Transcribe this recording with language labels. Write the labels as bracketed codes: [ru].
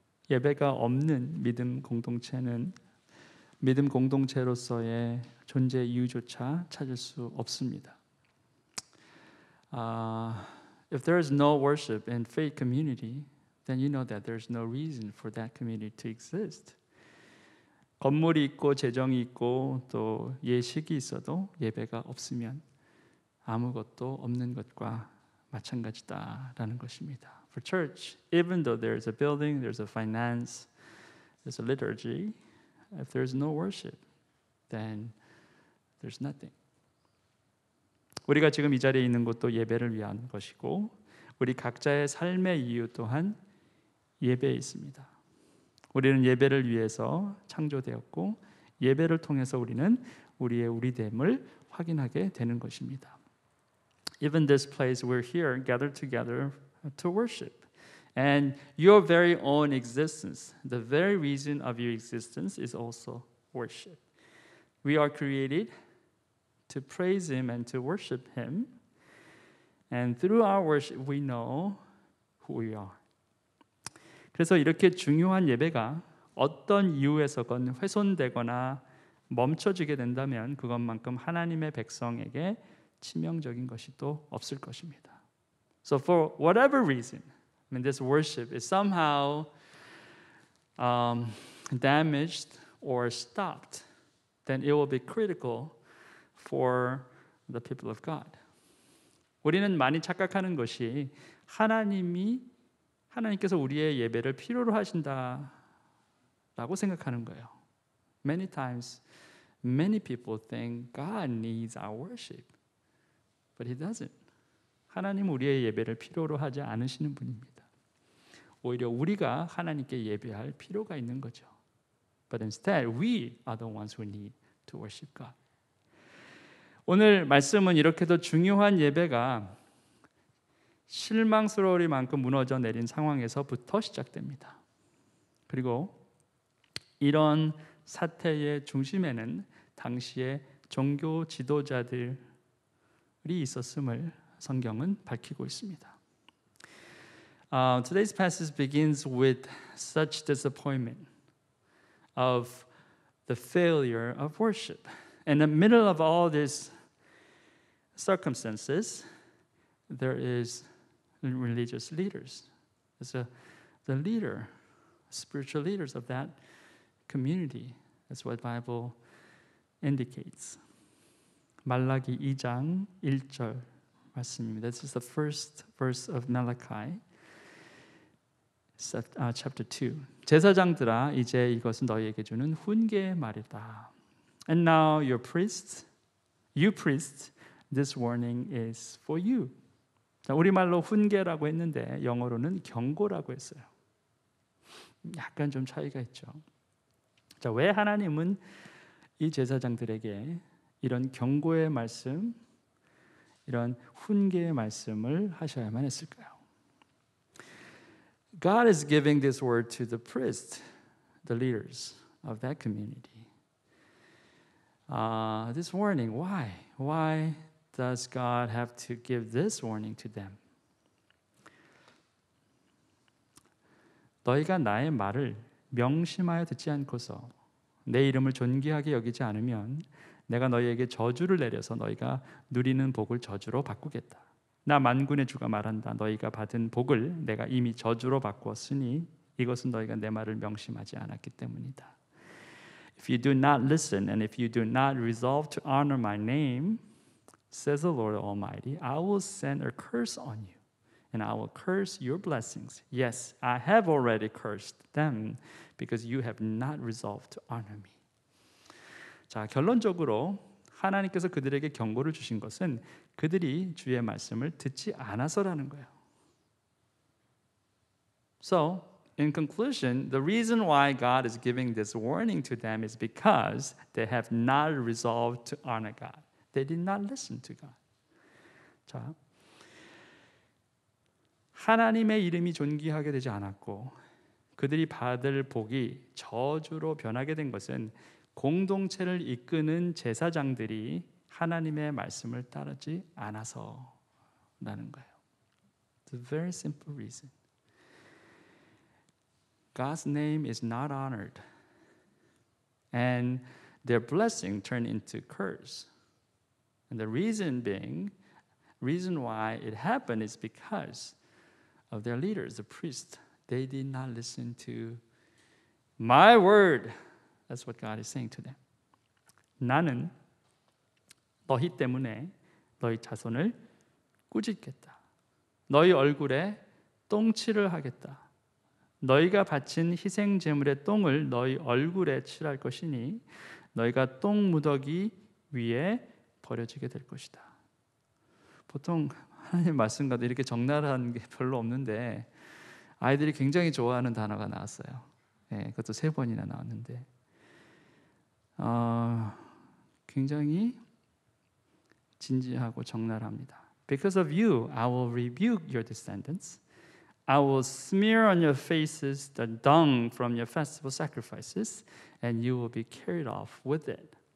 [ko] 예배가 없는 믿음 공동체로서의 존재 이유조차 찾을 수 없습니다. [en] If there is no worship in faith community, then you know that there's no reason for that community to exist. [ko] 건물이 있고 재정이 있고 또 예식이 있어도 예배가 없으면 아무것도 없는 것과 마찬가지다라는 것입니다. [en] For church, even though there's a building, there's a finance, there's a liturgy, if there's no worship, then there's nothing. [ko] 우리가 지금 이 자리에 있는 것도 예배를 위한 것이고 우리 각자의 삶의 이유 또한 예배에 있습니다. 우리는 예배를 위해서 창조되었고 예배를 통해서 우리는 우리의 우리됨을 확인하게 되는 것입니다. [en] Even this place we're here gathered together to worship. And your very own existence, the very reason of your existence is also worship. We are created to praise Him and to worship Him. And through our worship we know who we are. [ko] 그래서 이렇게 중요한 예배가 어떤 이유에서건 훼손되거나 멈춰지게 된다면 그것만큼 하나님의 백성에게 치명적인 것이 또 없을 것입니다. [en] So for whatever reason, I mean this worship is somehow damaged or stopped, then it will be critical for the people of God. [ko] 우리는 많이 착각하는 것이 하나님께서 우리의 예배를 필요로 하신다라고 생각하는 거예요. [en] Many times, many people think God needs our worship, but He doesn't. [ko] 하나님 우리의 예배를 필요로 하지 않으시는 분입니다. 오히려 우리가 하나님께 예배할 필요가 있는 거죠. [en] But instead, we are the ones who need to worship God. [ko] 오늘 말씀은 이렇게도 중요한 예배가 실망스러울 만큼 무너져 내린 상황에서부터 시작됩니다. 그리고 이런 사태의 중심에는 당시의 종교 지도자들이 있었음을 성경은 밝히고 있습니다. [en] Today's passage begins with such disappointment of the failure of worship. In the middle of all these circumstances, there is religious leaders. The leader, spiritual leaders of that community. That's what the Bible indicates. [ko] 말라기 2장 1절 말씀입니다. [en] This is the first verse of Malachi, chapter 2. [ko] 제사장들아, 이제 이것은 너희에게 주는 훈계의 말이다. [en] And now you priests, this warning is for you. [ko] 자, 우리말로 훈계라고 했는데 영어로는 경고라고 했어요. 약간 좀 차이가 있죠. 자, 왜 하나님은 이 제사장들에게 이런 경고의 말씀, 이런 훈계의 말씀을 하셔야만 했을까요? [en] God is giving this word to the priests, the leaders of that community. This warning, why? Why does God have to give this warning to them? [ko] 너희가 나의 말을 명심하여 듣지 않고서 내 이름을 존귀하게 여기지 않으면 내가 너희에게 저주를 내려서 너희가 누리는 복을 저주로 바꾸겠다. 나 만군의 주가 말한다. 너희가 받은 복을 내가 이미 저주로 바꾸었으니 이것은 너희가 내 말을 명심하지 않았기 때문이다. [en] If you do not listen and if you do not resolve to honor my name, says the Lord Almighty, I will send a curse on you, and I will curse your blessings. Yes, I have already cursed them because you have not resolved to honor me. [ko] 자, 결론적으로 하나님께서 그들에게 경고를 주신 것은 그들이 주의 말씀을 듣지 않아서라는 거예요. [en] So, in conclusion, the reason why God is giving this warning to them is because they have not resolved to honor God. They did not listen to God. [ko] 자, 하나님의 이름이 존귀하게 되지 않았고 그들이 받을 복이 저주로 변하게 된 것은 공동체를 이끄는 제사장들이 하나님의 말씀을 따르지 않아서라는 거예요. [en] It's a very simple reason. God's name is not honored. And their blessing turned into curse. And the reason why it happened is because of their leaders, the priests. They did not listen to my word. That's what God is saying to them. [ko] 나는 너희 때문에 너희 자손을 꾸짖겠다. 너희 얼굴에 똥칠을 하겠다. 너희가 바친 희생 제물의 똥을 너희 얼굴에 칠할 것이니 너희가 똥 무더기 위에 버려지게 될 것이다. 보통 하나님 말씀과도 이렇게 적나라한 게 별로 없는데 아이들이 굉장히 좋아하는 단어가 나왔어요. 예, 그것도 3번이나 나왔는데 굉장히 진지하고 적나라합니다. [en] Because of you, I will rebuke your descendants. I will smear on your faces the dung from your festival sacrifices, and you will be carried off with it.